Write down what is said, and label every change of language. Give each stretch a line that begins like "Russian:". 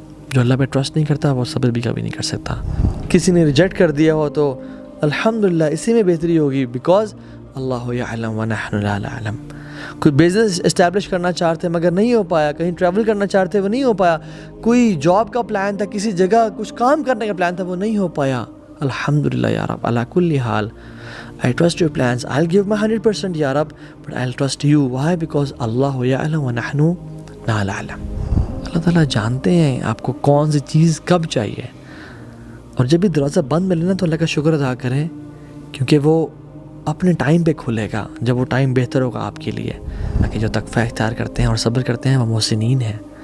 Urdu: جو اللہ پہ ٹرسٹ نہیں کرتا وہ صبر بھی کبھی نہیں کر سکتا۔ کسی نے ریجیکٹ کر دیا ہو تو الحمدللہ اسی میں بہتری ہوگی، بیکاز
Arabic: اللہ یعلم ونحن لا نعلم۔
Urdu: کوئی بزنس اسٹیبلش کرنا چاہتے مگر نہیں ہو پایا، کہیں ٹریول کرنا چاہتے وہ نہیں ہو پایا، کوئی جاب کا پلان تھا، کسی جگہ کچھ کام کرنے کا پلان تھا وہ نہیں ہو پایا، الحمدللہ
Arabic: یا رب علی کل حال
English: I trust your plans. I'll give my 100%
Arabic: یا رب,
English: but I'll trust you. Why? Because
Arabic: اللہ یعلم ونحن لا نعلم۔
Urdu: اللہ تعالیٰ جانتے ہیں آپ کو کون سی چیز کب چاہیے، اور جب بھی دروازہ بند ملے نا تو اللہ کا شکر ادا کریں، کیونکہ وہ اپنے ٹائم پہ کھلے گا جب وہ ٹائم بہتر ہوگا آپ کے لیے۔ تاکہ جو تقوی اختیار کرتے ہیں اور صبر کرتے ہیں وہ محسنین ہیں،